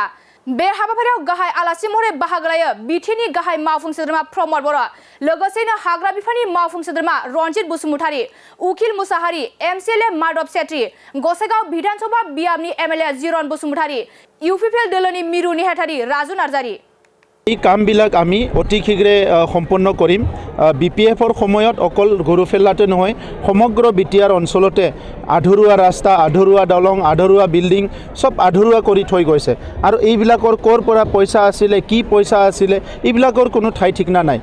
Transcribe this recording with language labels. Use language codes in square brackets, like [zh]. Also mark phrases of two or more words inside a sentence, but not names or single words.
[brx] बे हाबाफारियाव गाहाय आलासि महरै बाहागो लायो बिटिआरनि गाहाय मावफुं सोद्रोमा प्रमद बर', लोगोसेनो हाग्रा बिफाननि मावफुं सोद्रोमा रनजित बसुमतारी, उकिल मुसाहारि, MCLA माधव सेत्री, गसाइगाव विधानसभा बियाबनि MLA जिरन बसुमतारी, UPPL दलनि मिरु नेहाथारि राजु नार्जारी। [as] এই কামবিলাক আমি অতি শীঘ্ৰে সম্পন্ন কৰিম। BPFৰ সময়ত অকল গুৰুফেলাতে নহয় সমগ্ৰ বিটিআৰ অঞ্চলতে আধৰুৱা ৰাস্তা, আধৰুৱা দলং, আধৰুৱা বিল্ডিং সব আধৰুৱা কৰি থৈ গৈছে আৰু এইবিলাকৰ ক'ৰ পৰা পইচা আছিলে, কি পইচা আছিলে এইবিলাকৰ কোনো ঠাই ঠিকনা নাই।